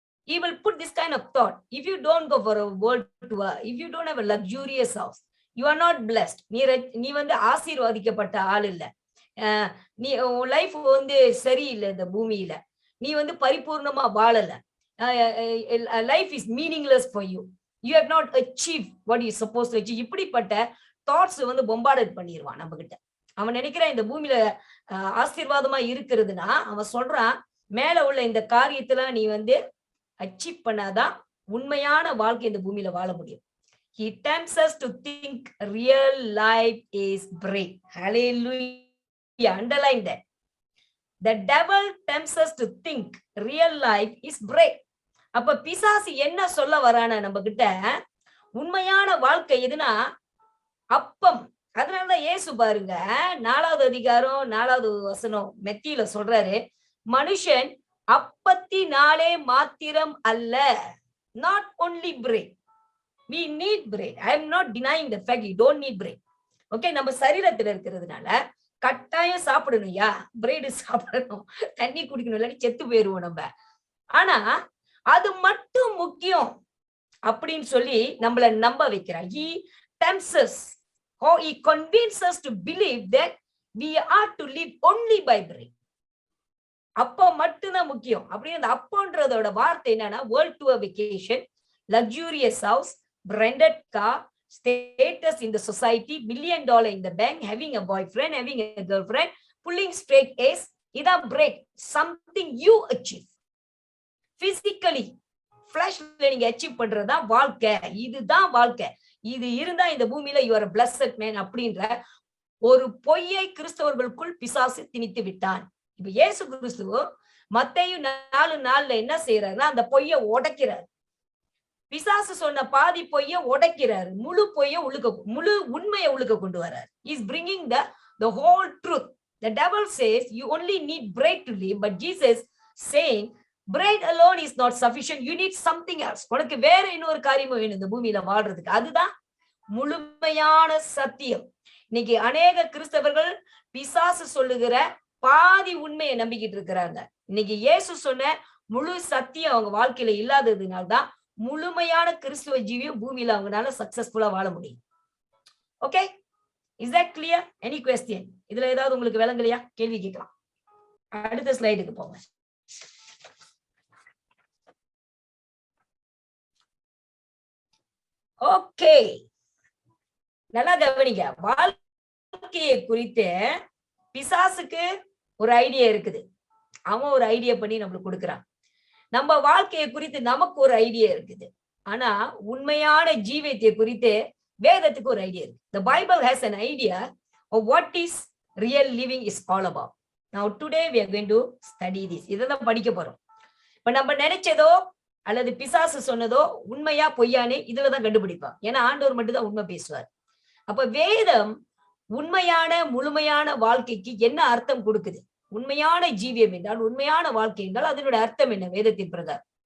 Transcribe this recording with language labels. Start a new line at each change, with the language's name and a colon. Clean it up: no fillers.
English: He will put this kind of thought. If you don't go for a world tour, if you don't have a luxurious house, you are not blessed.
Tamil: நீ வந்து ஆசீர்வாதிக்கப்பட்ட ஆள் இல்ல. நீ உன் life வந்து சரியில்லை, இந்த பூமியில நீ வந்து பரிபூர்ணமா வாழல.
English: Life is meaningless for you. You have not achieved what you supposed to achieve.
Tamil: இப்படிப்பட்ட தாட்ஸ் வந்து பொம்பார்டட் பண்ணிடுவான் நம்ம கிட்ட. அவன் நினைக்கிறான் இந்த பூமியில ஆசீர்வாதமா இருக்கிறதுனா, அவன் சொல்றான் மேல உள்ள இந்த காரியத்துல நீ வந்து அச்சீவ் பண்ணாதான் உண்மையான வாழ்க்கை இந்த பூமியில வாழ முடியும்.
English: He tempts us to think real life is break. Hallelujah. Underline that. The devil tempts us to think real life is break.
Tamil: அப்ப பிசாசு என்ன சொல்ல வரானா நம்ம கிட்ட, உண்மையான வாழ்க்கை எதுனா அப்பம். அதனாலதான் இயேசு பாருங்க 4வது அதிகாரம் 4வது வசனம் மெத்தியில சொல்றாரு, மனுஷன் அப்பத்தினாலே மாத்திரம் அல்ல.
English: Not only bread. We need bread. I am not denying the fact you don't need bread.
Tamil: Okay, நம்ம சரீரத்துல இருக்கிறதுனால கட்டாயம் சாப்பிடணும்யா, பிரெட் சாப்பிடணும், தண்ணி குடிக்கணும், இல்லாட்டி செத்து போயிருவோம் நம்ம. ஆனா அது மட்டும் முக்கியம் அப்படின்னு சொல்லி நம்மள நம்ப வைக்கிறான்.
English: He tempts us, or he convinces us to believe that we are to live only by bread.
Tamil: அப்போ மட்டும்தான் முக்கியம். அப்படி அந்த அப்போன்றதோட வார்த்தை என்னன்னா,
English: World tour vacation, luxurious house, branded car, status in the society, $1 million in the bank, having a boyfriend, having a girlfriend, pulling straight A's. Ida break something you achieve physically, fleshly
Tamil: நீங்க
English: achieve
Tamil: பண்றதா வாழ்க்கை. இதுதான் வாழ்க்கை. இது இருந்தா இந்த பூமியில
English: you are a blessed man
Tamil: அப்படின்ற ஒரு பொய்யை கிறிஸ்தவர்களுக்குள் பிசாசு திணித்து விட்டான். இப்ப இயேசு கிறிஸ்து மத்தேயு 4:4 என்ன செய்யறாருன்னா, அந்த பொய்யை உடைக்கிறார். பிசாசு சொன்ன பாதி பொய்ய உடைக்கிறாரு, முழு முழு உண்மையை உள்ளுக்க கொண்டு வர்றாரு.
English: He's bringing the whole truth. The devil says you only need bread to live, but Jesus saying bread alone is not sufficient. You need something else.
Tamil: உனக்கு வேற இன்னொரு காரியம் வேணும் இந்த பூமியில வாழ்றதுக்கு. அதுதான் முழுமையான சத்தியம். இன்னைக்கு அநேக கிறிஸ்தவர்கள் பிசாசு சொல்லுகிற பாதி உண்மையை நம்பிக்கிட்டு இருக்கிறாங்க. இன்னைக்கு இயேசு சொன்ன முழு சத்தியம் அவங்க வாழ்க்கையில இல்லாததுனால்தான் முழுமையான கிறிஸ்துவ ஜீவியம் பூமியில அவங்களால சக்சஸ்ஃபுல்லா வாழ முடியும்.
English: Okay, is that clear? Any question?
Tamil: இதுல ஏதாவது உங்களுக்கு விளங்கலையா? கேள்வி கேட்கலாம். அடுத்த ஸ்லைடுக்கு போங்க. ஓகே, நல்லா கவனிங்க. வாழ்க்கையை குறித்து பிசாசுக்கு ஒரு ஐடியா இருக்குது. அவன் ஒரு ஐடியா பண்ணி நம்மளுக்கு கொடுக்குறான். நம்ம வாழ்க்கையை குறித்து நமக்கு ஒரு ஐடியா இருக்குது. ஆனா உண்மையான ஜீவியத்தை குறித்து வேதத்துக்கு ஒரு ஐடியா இருக்கு.
English: The Bible has an idea of what is real living is all about. Now today we are going to study this.
Tamil: இதெல்லாம் படிக்க போறோம். இப்ப நம்ம நினைச்சதோ அல்லது பிசாசு சொன்னதோ உண்மையா பொய்யானே இதுலதான் கண்டுபிடிப்போம். ஏன்னா ஆண்டவர் மட்டும் தான் உண்மை பேசுவார். அப்ப வேதம் உண்மையான முழுமையான வாழ்க்கைக்கு என்ன அர்த்தம் கொடுக்குது? உண்மையான ஜீவியம் என்றால், உண்மையான வாழ்க்கை என்றால் அதனுடைய அர்த்தம் என்ன வேதத்தின் பிரகாரம்?